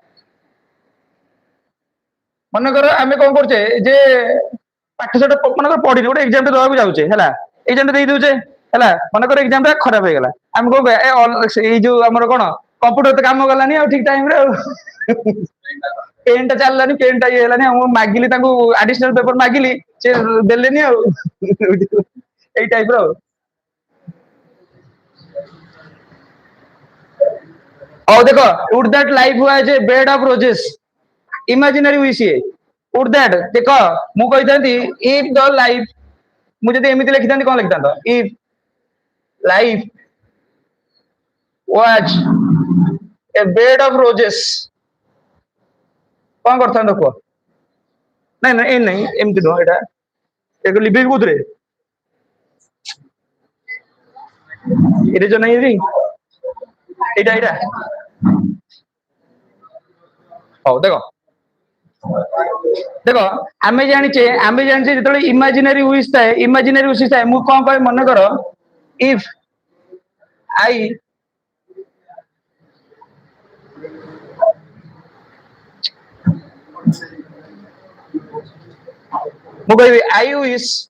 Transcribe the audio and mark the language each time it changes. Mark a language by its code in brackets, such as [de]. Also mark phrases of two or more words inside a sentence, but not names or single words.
[or] ମନେକର ଆମେ କଣ କରୁଛେ ଯେ ପାଠ ସାଠ ମନେକର ପଢିନି ଗୋଟେ ଏକ୍ସାମ ଟେ ଦେବାକୁ ଯାଉଛେ ହେଲା ଏକ୍ସାମ ଟେ ଦେଇ ଦଉଛେ ହେଲା ମନେକର ଏକ୍ସାମ ଟା ଖରାପ ହେଇଗଲା ଆମେ କଣ କହିବା ଏଇ ଯୋଉ ଆମର କଣ କମ୍ପ୍ୟୁଟର ତ କାମ କଲାନି ଆଉ ଠିକ ଟାଇମରେ ଆଉ ପେନ୍ ଟା ଚାଲିଲାନି ପେନ୍ ଟା ଇଏ ହେଲାନି ମୁଁ ମାଗିଲି ତାଙ୍କୁ [en] additional paper [or] ମାଗିଲି ସେ ଦେଲେନି ଆଉ ଏଇ ଟାଇପ ର ଆଉ ହଉ ଦେଖ [en] would that life was a bed of roses imaginary wish would that [or] ଦେଖ ମୁଁ କହିଥାନ୍ତି [en] if the life [or] ମୁଁ ଯଦି ଏମିତି ଲେଖିଥାନ୍ତି କଣ ଲେଖିଥାନ୍ତ [en] if life was a bed of roses [or] କଣ କରିଥାନ୍ତ କୁହ ନାଇଁ ନାଇଁ ନାଇଁ ଏମିତି ନୁହଁ ଏଟା ଲିଭିବି କୋଉଥିରେ ଇରେଜ ନାଇଁ ଏଇଟା ହଉ ଦେଖ ଆମେ ଜାଣିଛେ ଯେତେବେଳେ [en] imaginary wish [or] ଥାଏ ମୁଁ କଣ କହେ ମନେ କର [en] if I [or] ମୁଁ କହିବି [en] I wish